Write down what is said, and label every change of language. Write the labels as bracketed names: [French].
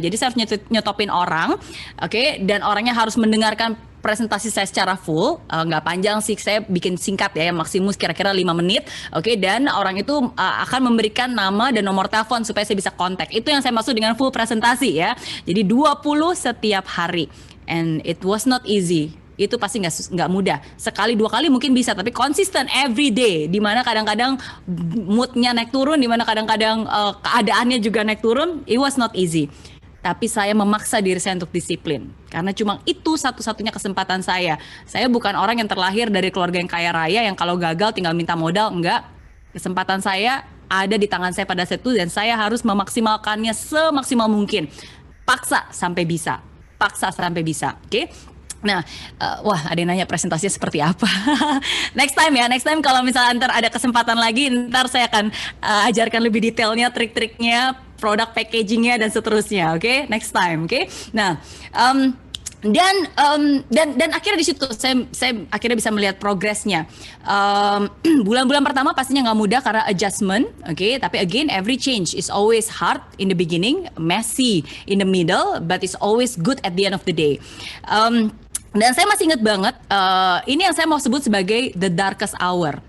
[Indonesian] Jadi saya harus nyetopin orang, oke, dan orangnya harus mendengarkan presentasi saya secara full, nggak panjang sih, saya bikin singkat ya, maksimum kira-kira 5 menit, oke, dan orang itu akan memberikan nama dan nomor telepon supaya saya bisa kontak. Itu yang saya maksud dengan full presentasi ya. Jadi 20 setiap hari, [English] and it was not easy. [Indonesian] Itu pasti nggak mudah. Sekali 2 kali mungkin bisa, tapi konsisten [English] every day. [Indonesian] Dimana kadang-kadang moodnya naik turun, dimana kadang-kadang keadaannya juga naik turun. [English] It was not easy. [Indonesian] Tapi saya memaksa diri saya untuk disiplin. Karena cuma itu satu-satunya kesempatan saya. Saya bukan orang yang terlahir dari keluarga yang kaya raya, yang kalau gagal tinggal minta modal. Enggak. Kesempatan saya ada di tangan saya pada saat itu, dan saya harus memaksimalkannya semaksimal mungkin. Paksa sampai bisa. Oke? Nah, wah, ada yang nanya presentasinya seperti apa. [English] Next time [Indonesian] kalau misalnya ntar ada kesempatan lagi, ntar saya akan ajarkan lebih detailnya, trik-triknya, produk packagingnya dan seterusnya. Oke? Next time, oke? Nah, dan akhirnya di situ saya akhirnya bisa melihat progresnya. Bulan-bulan pertama pastinya nggak mudah karena adjustment, oke? Tapi [English] again, every change is always hard in the beginning, messy in the middle, but it's always good at the end of the day. [Indonesian] Dan saya masih ingat banget, ini yang saya mau sebut sebagai [English] the darkest hour.